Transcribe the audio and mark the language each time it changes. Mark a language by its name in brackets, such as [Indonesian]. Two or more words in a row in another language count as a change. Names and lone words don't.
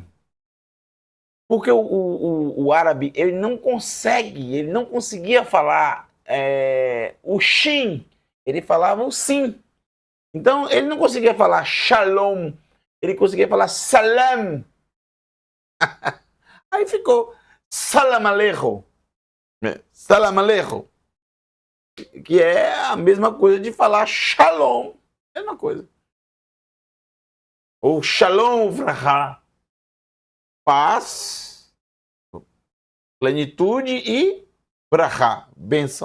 [Portuguese] Porque o árabe, ele não conseguia falar o shin, ele falava o sim. Então, ele não conseguia falar shalom, ele conseguia falar salam. Aí ficou [Arabic] سلام عليكم. سلام عليكم. [Portuguese] Que é a mesma coisa de falar shalom. Mesma coisa. Ou [Hebrew] שלום ברכה. [Portuguese] Paz, plenitude e vrahá. Bênção.